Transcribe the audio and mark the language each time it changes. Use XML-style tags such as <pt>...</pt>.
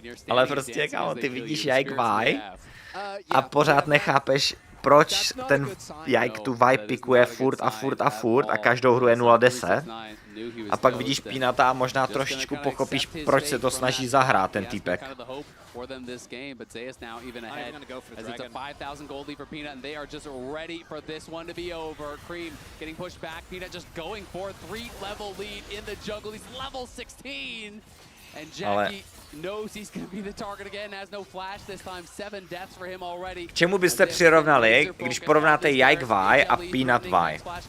<cs>Ale prostě, kámo, ty vidíš Jike Vi a pořád nechápeš, proč ten Jike tu Vi pikuje furt a každou hru je 0-10. A pak vidíš Peanuta a možná trošičku pochopíš, proč se to snaží zahrát ten týpek.</cs> <en>For them this game, but Zayas now even ahead as it's a 5,000 gold lead for Peanut, and they are just ready for this one to be over. Cream getting pushed back, Peanut just going for a 3-level lead in the jungle. He's level 16, and Jackie knows he's going to be the target again. Has no flash this time. 7 deaths for him already.</en> <cs>K čemu byste přirovnali, když porovnáte Jike Vi a Peanut Vi?</cs>